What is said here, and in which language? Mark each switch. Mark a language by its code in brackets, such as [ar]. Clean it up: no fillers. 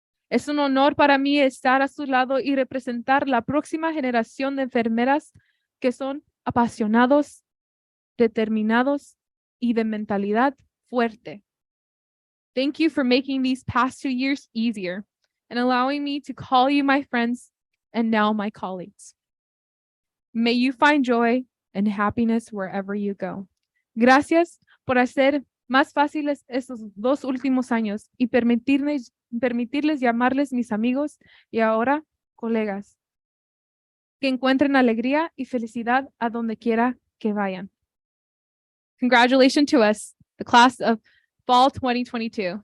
[es] Es un honor para mí estar a su lado y representar la próxima generación de enfermeras que son apasionados, determinados y de mentalidad fuerte. [en] Thank you for making these past 2 years easier and allowing me to call you my friends and now my colleagues. May you find joy and happiness wherever you go. [es] Gracias por hacer más fáciles estos 2 últimos años y permitirles llamarles mis amigos y ahora colegas. Que encuentren alegría y felicidad a donde quiera que vayan. [en] Congratulations to us, the class of Fall 2022.